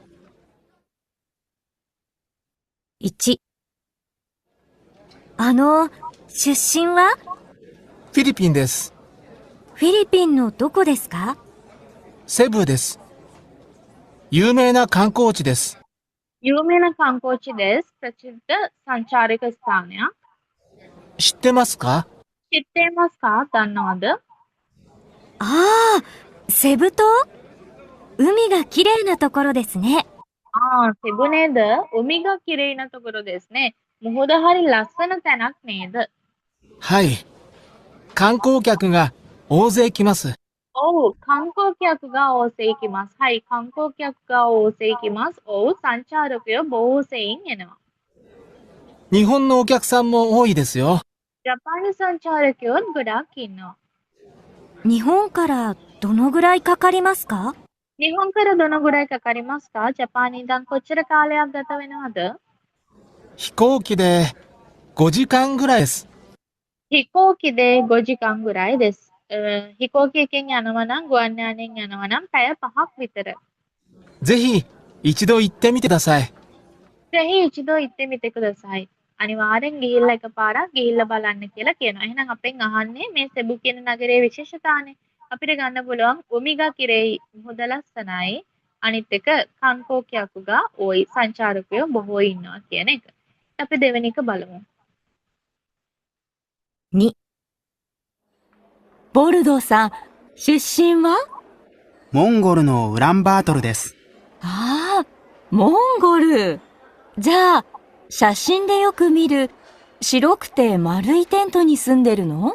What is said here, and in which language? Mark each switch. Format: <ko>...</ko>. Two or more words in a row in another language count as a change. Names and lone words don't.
<ja>1、出身はフィリピンです。フィリピンのどこですか？セブです。有名な観光地です。有名な観光地です</ja> <si>ප්‍රසිද්ධ සංචාරික ස්ථානයක්.</si> <ja>知ってますか？知ってますか</ja> <si>දන්නවද?</si> <ja>ああ、セブ島？海が綺麗なところですね。セブねだ海が綺麗なところですね.</ja> <si>මුහුද හරි ලස්සන තැනක් නේද?</si> <ja>はい。観光客が大勢来ます。 ඔව් 観光客が大勢行きます。はい観光客が大勢行きます.</ja> <si>ඔව් සංචාරකයෝ බොහෝ සෙයින් එනවා.</si> <ja>日本のお客さんも多いですよ。</ja> <si>ජපානි සංචාරකයෝත් ගොඩාක් ඉන්නවා.</si> <ja>日本からどのぐらいかかりますか？日本からどのぐらいかかりますか</ja> <si>ජපානයේ ඉඳන් කොච්චර කාලයක් ගත වෙනවද?</si> <ja>飛行機で5時間ぐらいです。飛行機で5時間ぐらいです.</ja> <si>හිකෝකියකින් යනවා නම් ගුවන් යානයෙන් යනවා නම් පැය 5ක් විතර.</si> <ja>ぜひ一度行ってみてください。ぜひ 一度行ってみてください.</ja> <si>අනිවාර්යෙන් ගිහිල්ලා එකපාරක් ගිහිල්ලා බලන්න කියලා කියනවා. එහෙනම් අපෙන් අහන්නේ මේ සෙබු කියන නගරයේ විශේෂතාවනේ. අපිට ගන්න පුළුවන්</si> <ja>海が綺麗</ja> <si>මුහුද ලස්සනයි. අනිත් එක</si> <ja>観光客が多い</ja> <si>සංචාරකයෝ බොහෝ ඉන්නවා කියන එක. අපි දෙවෙනි එක බලමු.</si> <ja>2、ボルドーさん、 出身は？モンゴルのウランバートルです。ああ、モンゴル。じゃあ、写真でよく見る白くて丸いテントに住んでるの？</ja>